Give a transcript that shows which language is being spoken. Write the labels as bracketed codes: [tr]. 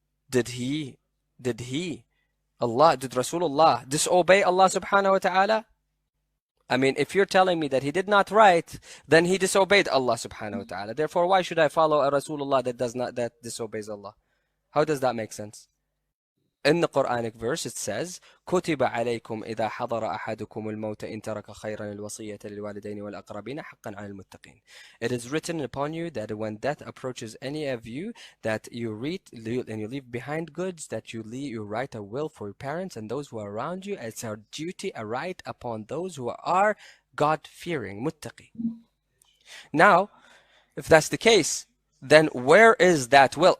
[en] Did Rasulullah disobey Allah subhanahu wa ta'ala? I mean, if you're telling me that he did not write, then he disobeyed Allah subhanahu wa ta'ala. Therefore, why should I follow a Rasulullah that disobeys Allah? How does that make sense? In the Quranic verse, it says, [ar] كُتِبَ عَلَيْكُمْ إِذَا حَضَرَ أَحَدُكُمُ الْمَوْتَ إِن تَرَكَ خَيْرًا الْوَصِيَّةَ لِلْوَالِدَيْنِ وَالْأَقْرَبِينَ حَقًّا عَلَى الْمُتَّقِينَ. [en] It is written upon you that when death approaches any of you, that you read and you leave behind goods, that you write a will for your parents and those who are around you. It's our duty, a right upon those who are God-fearing, muttaqi. Now, if that's the case, then where is that will?